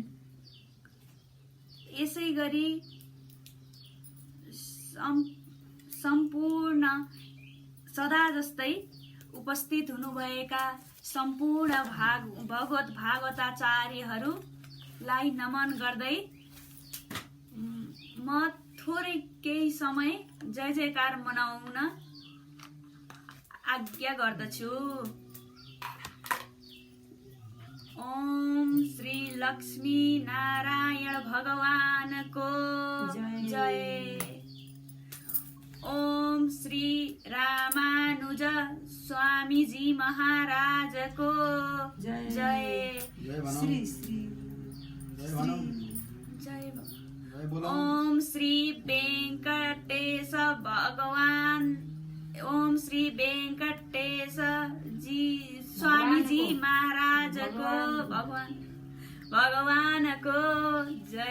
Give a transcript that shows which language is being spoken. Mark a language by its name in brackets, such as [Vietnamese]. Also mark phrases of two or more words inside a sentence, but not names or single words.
[Nepali] यसै गरी सम्पूर्ण सदा जस्तै उपस्थित हुनुभएका सम्पूर्ण भगवत भागवताचार्यहरूलाई नमन गर्दै म थोरै केही समय जय जयकार मनाउन आज्ञा गर्दछु। ओम श्री लक्ष्मी नारायण भगवानको जय। ओम श्री रामानुज स्वामीजी महाराज को जय। श्री ओम श्री वेंकटेश भगवान। ओम श्री वेंकटेश जी स्वामी जी महाराज को भगवान को जय।